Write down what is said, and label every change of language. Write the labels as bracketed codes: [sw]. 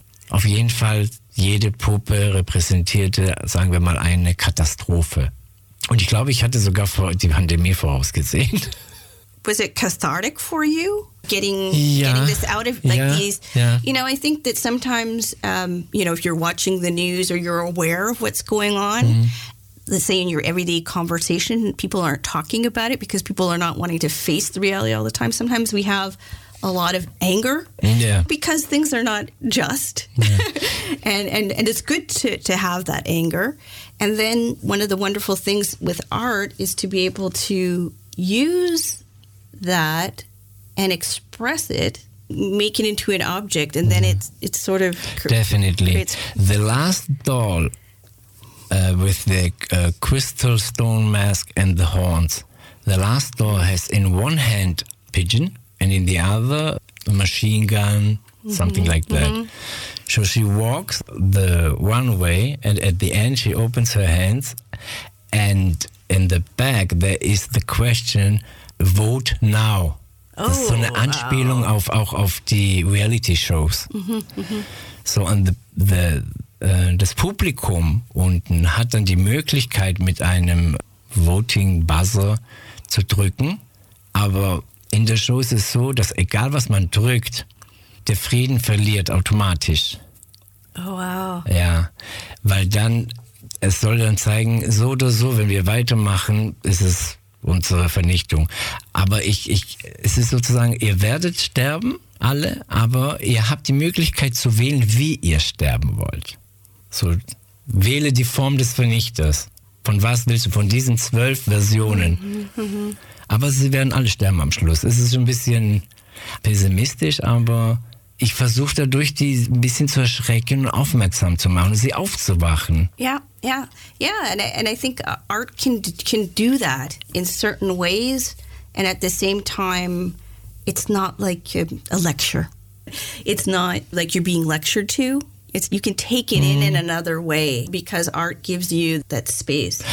[de] Auf jeden Fall, jede Puppe repräsentierte, sagen wir mal, eine Katastrophe. Und ich glaube, ich hatte sogar die Pandemie vorausgesehen. [en] Was it cathartic for you? Getting this out of, like, yeah, these, yeah. You know, I think that sometimes, you know, if you're watching the news or you're aware of what's going on, let's say in your everyday conversation, people aren't talking about it because people are not wanting to face the reality all the time. Sometimes we have a lot of anger because things are not just. Yeah. and it's good to have that anger. And then one of the wonderful things with art is to be able to use that and express it, make it into an object, and then it's sort of... Definitely. The Last Doll with the crystal stone mask and the horns. The Last Doll has in one hand pigeon and in the other a machine gun, something like that. So she walks the one way and at the end she opens her hands and in the back there is the question, vote now. Oh, [de] so eine Anspielung auf auch auf die Reality Shows. So an das Publikum unten hat dann die Möglichkeit mit einem Voting Buzzer zu drücken, aber in der Show ist es so, dass egal was man drückt, der Frieden verliert automatisch. [en] Oh wow. [de] Ja, weil dann es soll dann zeigen, so oder so, wenn wir weitermachen, ist es unsere Vernichtung. Aber es ist sozusagen, ihr werdet sterben, alle, aber ihr habt die Möglichkeit zu wählen, wie ihr sterben wollt. So, wähle die Form des Vernichters. Von was willst du? Von diesen 12 Versionen. Aber sie werden alle sterben am Schluss. Es ist ein bisschen pessimistisch, aber ich versuche dadurch, die ein bisschen zu erschrecken und aufmerksam zu machen und sie aufzuwachen. Ja. [en] Yeah, yeah, and I think art can do that in certain ways, and at the same time, it's not like a lecture. It's not like you're being lectured to. You can take it in another way because art gives you that space.